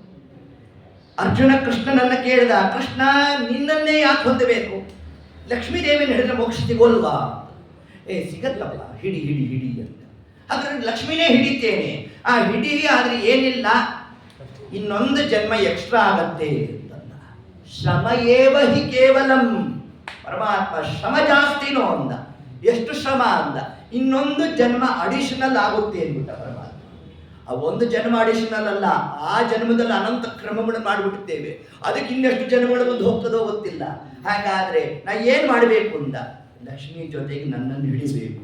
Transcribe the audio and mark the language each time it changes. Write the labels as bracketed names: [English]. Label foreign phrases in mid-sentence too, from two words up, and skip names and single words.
[Kannada] ಅರ್ಜುನ ಕೃಷ್ಣನನ್ನ ಕೇಳಿದ, ಕೃಷ್ಣ ನಿನ್ನನ್ನೇ ಯಾಕೆ ಹೊಂದಬೇಕು? ಲಕ್ಷ್ಮೀದೇವಿನ ಹಿಡಿದ್ರೆ ಮೋಕ್ಷ ಸಿಗೋಲ್ವಾ? ಸಿಗತ್ತಪ್ಪ, ಹಿಡಿ ಹಿಡಿ ಹಿಡಿ ಅಂತ. ಹಾಗಾದ್ರೆ ಲಕ್ಷ್ಮಿನೇ ಹಿಡಿತೇನೆ. ಆ ಹಿಡಿ ಆದ್ರೆ ಏನಿಲ್ಲ, ಇನ್ನೊಂದು ಜನ್ಮ ಎಕ್ಸ್ಟ್ರಾ ಆಗತ್ತೆ ಅಂತಂದ. [Sanskrit] ಶ್ರಮ ಏವ ಹಿ ಕೇವಲಂ. [Kannada] ಪರಮಾತ್ಮ ಶ್ರಮ ಜಾಸ್ತಿನೋ ಅಂದ. ಎಷ್ಟು ಶ್ರಮ ಅಂದ? ಇನ್ನೊಂದು ಜನ್ಮ ಅಡಿಷನಲ್ ಆಗುತ್ತೆ ಅಂದ್ಬಿಟ್ಟ ಪರಮಾತ್ಮ. ಆ ಒಂದು ಜನ್ಮ ಅಡಿಷನಲ್ ಅಲ್ಲ, ಆ ಜನ್ಮದಲ್ಲಿ ಅನಂತ ಕ್ರಮಗಳನ್ನು ಮಾಡಿಬಿಡ್ತೇವೆ. ಅದಕ್ಕೆ ಇನ್ನೆಷ್ಟು ಜನ್ಮಗಳು ಬಂದು ಹೋಗ್ತದೋ ಗೊತ್ತಿಲ್ಲ. ಹಾಗಾದ್ರೆ ನಾ ಏನ್ ಮಾಡಬೇಕು ಅಂದ? ಲಕ್ಷ್ಮಿ ಜೊತೆಗೆ ನನ್ನನ್ನು ಹಿಡಿಬೇಕು.